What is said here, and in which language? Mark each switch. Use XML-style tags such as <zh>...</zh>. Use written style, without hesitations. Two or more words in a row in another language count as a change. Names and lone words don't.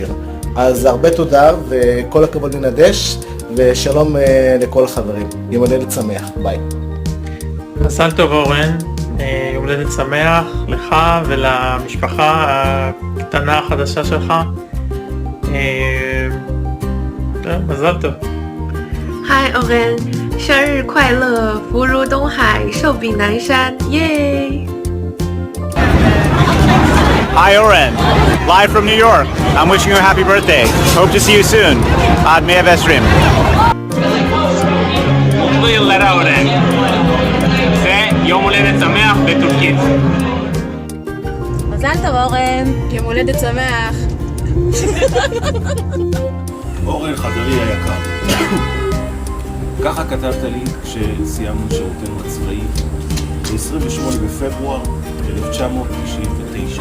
<he>אז הרבה תודה, וכל הכבוד לנדש, ושלום לכל החברים. יום הולדת שמח, ביי. מזל טוב אורן, יום הולדת שמח לך ולמשפחה הקטנה החדשה שלך. מזל טוב. היי אורן,</he> <zh>生日快乐，福如东海，寿比南山，耶！</zh> <en>Hi Oren, live from New York. I'm wishing you a happy birthday. Hope to see you soon.</en> <he>Ad 120. מוטרי ילדה אורן. זה יום הולדת שמח בטורקית. מזל טוב אורן, יום הולדת שמח. אורן חברי היקר, ככה כתבת לי כשסיימנו שירותנו הצבאי ב-28 בפברואר 1999.</he>